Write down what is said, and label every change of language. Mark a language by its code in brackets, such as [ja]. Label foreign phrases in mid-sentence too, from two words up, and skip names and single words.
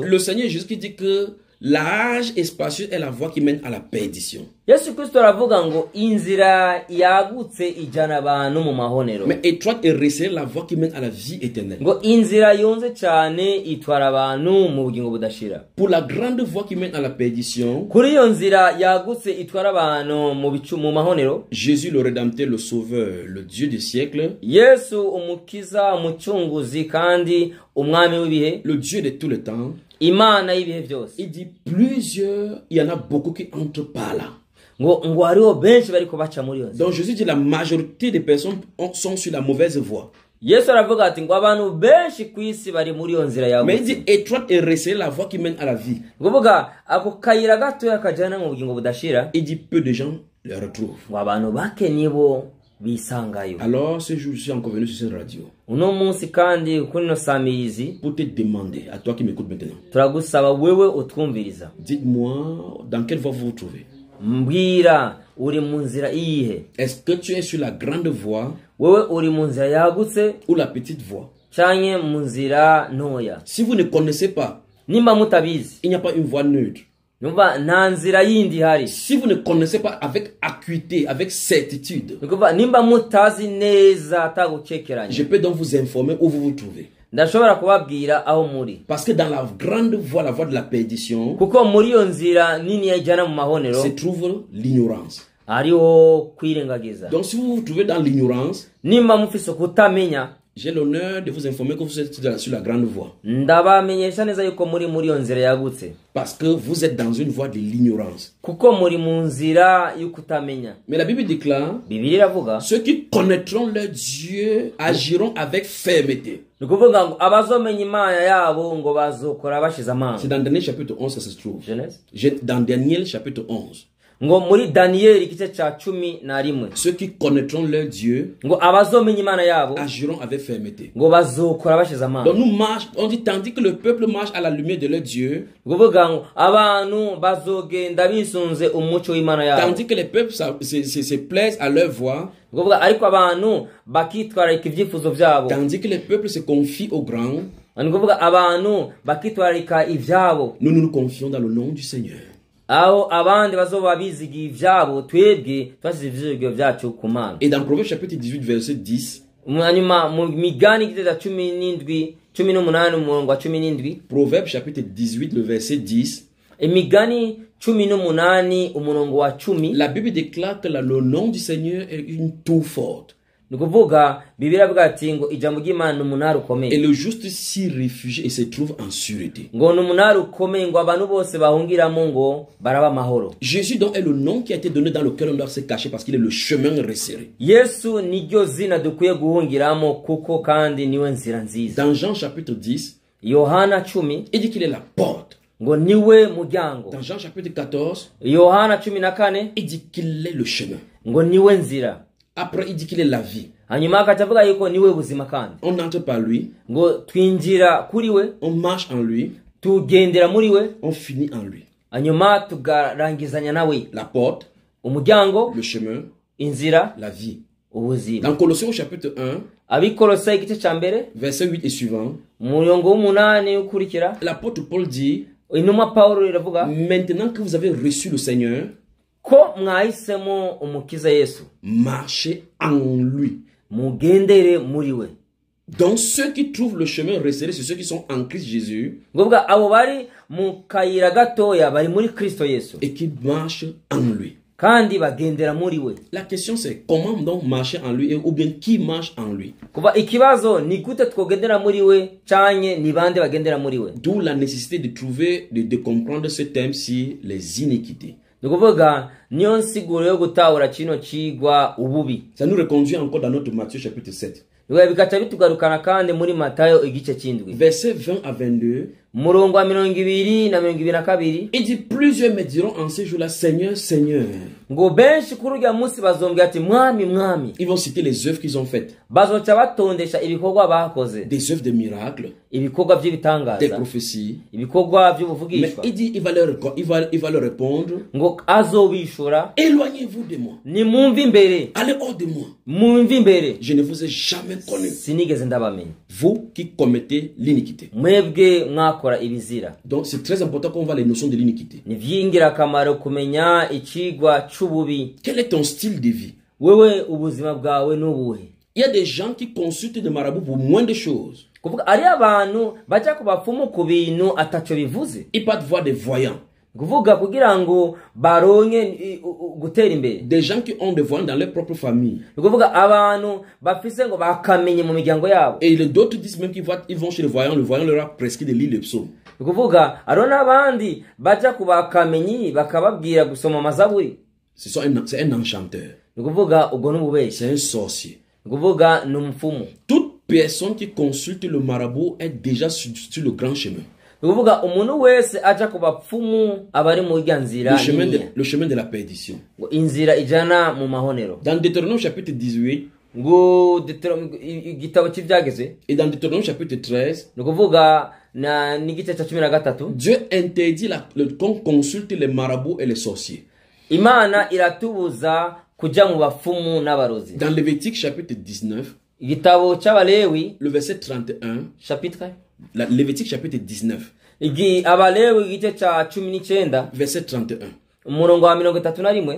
[fr] le Seigneur Jésus qui dit que l'âge espacieux est la voie qui mène à la perdition. [rn] Yesu Kristo aravuga ngo inzira yagutse ijana abantu mu mahonero, [fr] mais étroite et resserrée la voie qui mène à la vie éternelle. [rn] Ngo inzira yonze cyane itwara abantu mu bugingo budashira. [fr] Pour la grande voie qui mène à la perdition, [rn] kuri iyo nzira yagutse itwara abantu mu mahonero, [fr] Jésus le Rédempteur, le Sauveur, le Dieu du siècle, [rn] Yesu umukiza, umucunguzi kandi umwami w'ibihe, [fr] le Dieu de tout le temps, [rn] Imana y'ibihe byose. [fr] il dit plusieurs, il y en a beaucoup qui entrent par là. [rn] ngo hariho benshi bariko baca muri yo. [fr] Donc Jésus dit la majorité des personnes sont sur la mauvaise voie. [rn] Yesu aravuga ati ngo abantu benshi kwisi bari muri yo nzira yawe. [fr] Mais il dit étroite et resserrée la voie qui mène à la vie. [rn] Ngovuga ako kayira gato yakajana mu bugingo budashira. [fr] Il dit peu de gens le retrouvent. [rn] Ngo abantu bake nibo bisangayo. [fr] Alors ce jour je suis encore venu sur cette radio. [rn] Uno munsi kandi kuri no samirizi [fr] pour te demander, à toi qui m'écoutes maintenant, [rn] turagusaba wewe utwumviriza. [fr] Dites-moi dans quelle voie vous vous trouvez. [rn] Mbwira uri mu nzira iyihe? [fr] Est-ce que tu es sur la grande voie [rn] wewe uri mu nzira yagutse [fr] ou la petite voie? [rn] Canke mu nzira ntoya? [fr] Si vous ne connaissez pas, [rn] nimba mutabizi, [fr] il n'y a pas une voie neutre. [rn] Numva nta nzira yindi hari. [fr] Si vous ne connaissez pas avec acuité, avec certitude, [rn] nimba mutazi neza atagukekeranya, [fr] je peux donc vous informer où vous vous trouvez. [rn] ndashobora kubabwira aho muri. [fr] Parce que dans la grande voie, la voie de la perdition, [rn] kuko muri yo nzira nini yajana mu mahonero [fr] se trouve l'ignorance. [rn] hariho kwirengagiza. [fr] Donc si vous vous trouvez dans l'ignorance, [rn] nimba mufise kutamenya, [fr] j'ai l'honneur de vous informer que vous êtes sur la grande voie. [rn] ndabamenyesha neza yuko muri yo nzira yagutse. [fr] Parce que vous êtes dans une voie de l'ignorance. [rn] kuko muri mu nzira y'ukutamenya. [fr] Mais la Bible déclare, [rn] Bibiliya iravuga, [fr] ceux qui connaîtront leur Dieu agiront avec fermeté. [rn] nukuvuga ngo abazomenya Imana yabo ngo bazokora bashize amanga. [fr] C'est dans Daniel chapitre 11 que ça se trouve. Genèse. Dans Daniel chapitre 11. [rn] ngo muri Daniel igice cya 11, [fr] ceux qui connaîtront leur Dieu [rn] ngo abazomenya Imana yabo [fr] agiront avec fermeté. [rn] ngo bazokora bashize amanga. [fr] Donc nous marchons, on dit tandis que le peuple marche à la lumière de leur Dieu, [rn] kuvuga ngo abantu bazogenda bisunze umucyo w'Imana yabo. [fr] tandis que les peuples se plaisent à leur voix, [rn] kuvuga ariko abantu bakitwararika ibyifuzo byabo. [fr] tandis que les peuples se confient aux grands, [rn] kuvuga abantu bakitwararika ivyabo. [fr] nous nous confions dans le nom du Seigneur. [rn] aho abandi bazoba bizigiye ivyabo, twebwe twasize ivyizigiro vyacu ku Mana. [fr] Et dans Proverbe chapitre 18 verset 10, [rn] hanyuma mu migani igice cya 18 umurongo wa 17, [fr] Proverbe chapitre 18 le verset 10, [rn] imigani 18 umurongo wa 10, [fr] la Bible déclare que le nom du Seigneur est une tour forte. [rn] nukuvuga Bibiliya ivuga ati ngo ijambo ry'Imana umunara [fr] Et [rn] ukomeye. [fr] le juste s'y réfugie et se trouve en sûreté. [rn] ngo n'umunara ukomeye ngo abantu bose bahungiramo ngo baraba amahoro. [fr] Jésus donc est le nom qui a été donné dans lequel on doit se cacher parce qu'il est le chemin resserré. [rn] Yesu niryo zina dukwiye guhungiramo kuko kandi niwe nzira nziza. [fr] Dans Jean chapitre 10, [rn] Yohana 10, [fr] il dit qu'il est la porte. [rn] ngo niwe muryango. [fr] Dans Jean chapitre 14, [rn] Yohana 14, [fr] il dit qu'il est le chemin. [rn] ngo niwe nzira. [fr] Après, il dit qu'il est la vie. [rn] hanyuma akavuga yuko niwe buzima kandi. [fr] On entre par lui, [rn] ngo twinjira kuri we, [fr] on marche en lui, [rn] tugendera muri we, [fr] on finit en lui. [rn] hanyuma tugarangizanya nawe. [fr] La porte, [rn] umuryango, [fr] le chemin, [rn] inzira, [fr] la vie. [rn] ubuzima. [fr] Dans Colossiens au chapitre 1, [rn] Abikolosayi igice cya mbere [fr] verset 8 et suivant, [rn] umurongo w'8 ukurikira, [fr] l'apôtre Paul dit, [rn] intumwa Pawulo iravuga [fr] maintenant que vous avez reçu le Seigneur, [rn] ko mwahisemo umukiza Yesu, [fr] marchez en lui. [rn] mugendere muri we. [fr] Donc ceux qui trouvent le chemin resserré, c'est ceux qui sont en Christ Jésus [rn] ngovuga abo bari mu kayira gatoya bari muri Kristo Yesu [fr] et qui marchent en lui. [rn] kandi bagendera muri we. [fr] La question c'est comment donc marcher en lui ou bien qui marche en lui. [rn] kuva ikibazo ni gute twogendera muri we canye ni bande bagendera muri we. [fr] D'où la nécessité de trouver, de comprendre ce thème sur les iniquités. [rn] Nukuvuga niyo nsiguro yo gutahura kino cigwa ububi. [fr] Ça nous reconduit encore dans notre Matthieu chapitre 7. [rn] Bikaca bitugarukana kandi muri Matayo igice cy'indwi. [fr] Versets 20 à 22. [rn] murongo wa 222 na 22. [fr] Il dit plusieurs me diront en ces jours-là, Seigneur, Seigneur. [rn] Ngo benshi kuri urya munsi bazombwira ati mwami mwami. [fr] Ils vont citer les œuvres qu'ils ont faites. [rn] Bazoca batondesha ibikorwa bakoze. [fr] Des œuvres de miracles. [rn] Ibikorwa by'ibitangaza. [fr] Des prophéties. [rn] Ibikorwa [fr] Mais [rn] by'ubuvugishwa. [fr] il dit, il va leur répondre. [rn] Ngo azobishura. [fr] Éloignez-vous de moi. [rn] Ni mumvi imbere. [fr] Allez hors de moi. [rn] Mumvi imbere. [fr] Je ne vous ai jamais connu. [rn] Sinigeze ndabamenya. [fr] Vous qui commettez l'iniquité. [rn] Mwebwe mwakora ibizira. [fr] Donc c'est très important qu'on voit les notions de l'iniquité. [rn] Ni vyingirakamaro kumenya icigwa c'ububi. [fr] Quel est ton style de vie? [rn] Wewe ubuzima bwawe nubuhe? [fr] Il y a des gens qui consultent des marabouts pour moins de choses. [rn] Kuvuga ari abantu baca kubapfumu ku bintu ataco bivuze. [fr] Ils partent voir des voyants. [rn] Kuvuga kugira ngo baronke gutera imbere. [fr] Des gens qui ont des voyants dans leur propre famille. [rn] Kuvuga abantu bafise ngo bakamenye mu miryango yabo. [fr] Et d'autres disent même qu'ils vont chez le voyant leur a prescrit de lire le psaume. [rn] Kuvuga aro nabandi baca kubakamenyi bakababwira gusoma amazaburi. [fr] C'est un enchanteur. [rn] Kuvuga ubwo n'ububeshi. [fr] C'est un sorcier. [rn] Kuvuga n'umupfumu. [fr] Toute personne qui consulte le marabout est déjà sur le grand chemin. [rn] Kuvuga umuntu wese aja kubapfumu abari mu ryanzira [fr] le chemin de la perdition. [rn] Inzira ijana mu mahonero. [fr] Dans Deutéronome chapitre 18, [rn] ngo igitabo cy'ibyageze, [fr] et dans Deutéronome chapitre 13, [rn] nukuvuga na n'igice cya 13, [fr] Dieu interdit qu'on consulte les marabouts et les sorciers. [rn] Imana iratubuza kuja mu bapfumu n'abarozi. [fr] Dans Lévitique chapitre 19, [rn] igitabo cy'abalewi [fr] le verset 31, chapitre Lévitique chapitre 19, [rn] abalewi igice cya 19 [fr] verset 31. [rn] umurongo wa 31.